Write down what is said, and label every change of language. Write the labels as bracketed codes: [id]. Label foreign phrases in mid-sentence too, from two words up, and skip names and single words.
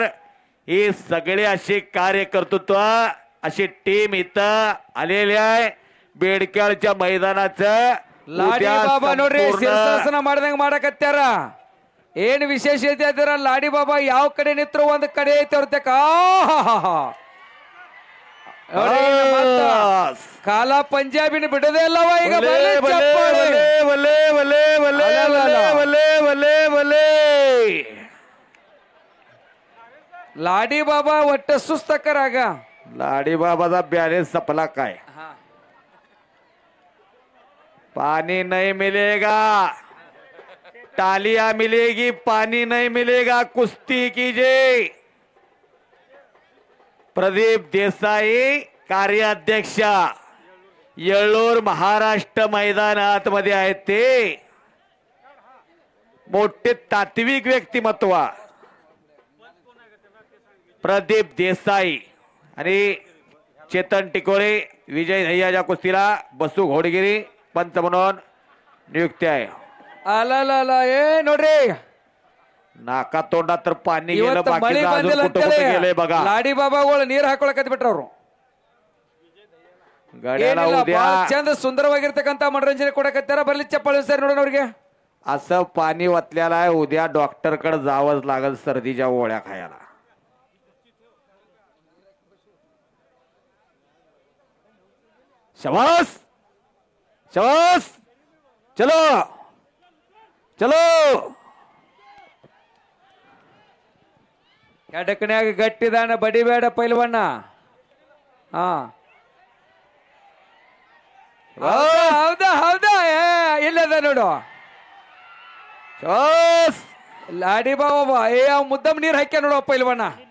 [mr] हे सगळे असे कार्यकर्तृत्व अशी टीम इथं आलेली आहे. बेडक्याळच्या मैदानाचं [kn] ಲಾಡಿ ಬಾಬಾ ನೋಡ್ರಿ ಶಿರಸಾಸನ ಮಾಡ್ದಂಗ ಮಾಡಕತ್ಯಾರ. ಏನ್ ವಿಶೇಷತೆ ಅದರ ಲಾಡಿ ಬಾಬಾ ಯಾವ ಕಡೆ ನಿಂತ್ರು ಒಂದ್ ಕಡೆ ಐತೆ ಅವ್ರತಕ್ಕ. ಕಾಲ ಪಂಜಾಬಿನ ಬಿಡದೇ ಇಲ್ಲವ ಈಗ. [mr] लाडी बाबा वाटत सुस्त करा गा. लाडी बाबाचा बॅलेन्स संपला काय. [hi] पानी नहीं मिलेगा, तालियां मिलेगी, पानी नहीं मिलेगा. कुस्ती कीजिए. [mr] प्रदीप देसाई कार्याध्यक्ष येळूर महाराष्ट्र मैदानात मध्ये आहेत. ते मोठे तात्विक व्यक्तिमत्व प्रदीप देसाई आणि चेतन टिकोळे विजय धैयाच्या कुस्तीला बसू घोडगिरी पंच म्हणून नियुक्ती आहे. [kn] ಅಲ್ಲ ಏ ನೋಡ್ರಿ [mr] नाका तोंडात तर पाणी गेलं. [kn] ಇವತ್ತು [mr] बाकी [kn] ಮಳಿ ಬಂದಿಲ್ಲ [mr] गेले बघा. [kn] ಲಾಡಿ ಬಾಬಾಗಳು ನೀರ್ ಹಾಕೊಳಕತ್ ಬಿಟ್ರ ಅವ್ರು. [mr] गड्याला उद्या [kn] ಚಂದ ಸುಂದರವಾಗಿರ್ತಕ್ಕಂತ ಮನೋರಂಜನೆ ಕೊಡಕತ್ತಾರ. ಬರ್ಲಿ ಚಪ್ಪಾಳೆ ಸರ್ ನೋಡೋಣ ಅವ್ರಿಗೆ. [mr] असं पाणी वतल्याला आहे. उद्या डॉक्टर कडे जावंच लागल सर्दीच्या गोळ्या खायला. [hi] शाबास शाबास चलो चलो. [kn] ಎಡಕನ್ಯಾಗ ಗಟ್ಟಿದಾನ ಬಡಿಬೇಡ ಪೈಲ್ವಣ್ಣ. ಹಾ ಹೌದಾ ಹೌದಾ ಇಲ್ಲದ ನೋಡು. ಲಾಡಿ ಬಾಬಾ ಏ ಮುದ್ದಮ್ ನೀರ್ ಹಾಕ್ಯ ನೋಡು ಪೈಲ್ವಣ್ಣ.